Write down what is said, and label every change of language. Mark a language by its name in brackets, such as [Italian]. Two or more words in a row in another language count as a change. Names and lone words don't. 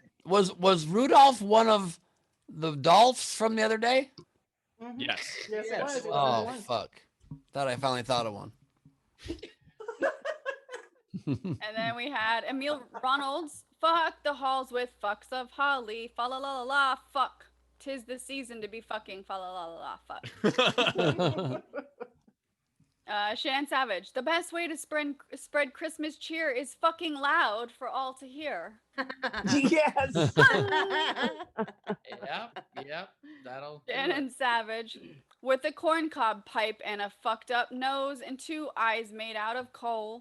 [English] Was Rudolph one of the Dolphs from the other day? Yes. Yes, it was. It was Oh the one. fuck! Thought I finally thought of one. And then we had Emil Ronalds. Fuck the halls with fucks of holly. Fa la la la la. Fuck. 'Tis the season to be fucking. Fa la la la la. Fuck. Shan Savage. The best way to spread Christmas cheer is fucking loud for all to hear. Yes. Yep. That'll. Shannon Savage. With a corncob pipe and a fucked up nose and 2 eyes made out of coal.